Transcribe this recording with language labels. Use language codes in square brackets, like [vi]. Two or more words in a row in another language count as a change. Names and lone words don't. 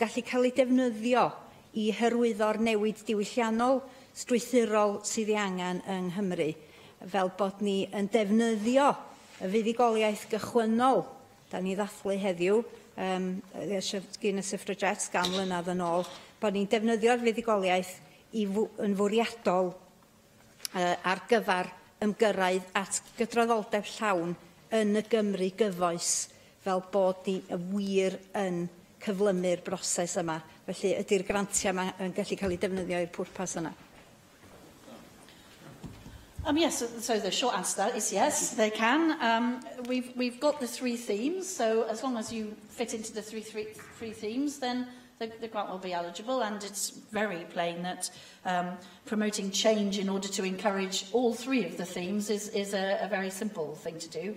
[cy] gallu cael ei defnyddio i hyrwyddo'r newid diwylliannol strwythurol sydd ei angen yng Nghymru, fel bod ni yn defnyddio y fuddugoliaeth gychwynnol da ni ddathlu heddiw, gyn y suffragettes gan mlynedd yn ôl, bod ni'n defnyddio'r fuddugoliaeth yn fwriadol ar gyfer ymgyrraedd at gydraddoldeb llawn yn y Gymru gyfoes, fel bod ni wir yn cyflymu'r broses yma. Felly ydy'r grantiau yma yn gallu cael ei defnyddio i'r pwrpas yna? [en] Yes, so the short answer to that is yes, they can. We've got the 3 themes, so as long as you fit into the three themes, then the grant will be eligible, and it's very plain that promoting change in order to encourage all 3 of the themes is a very simple thing to do.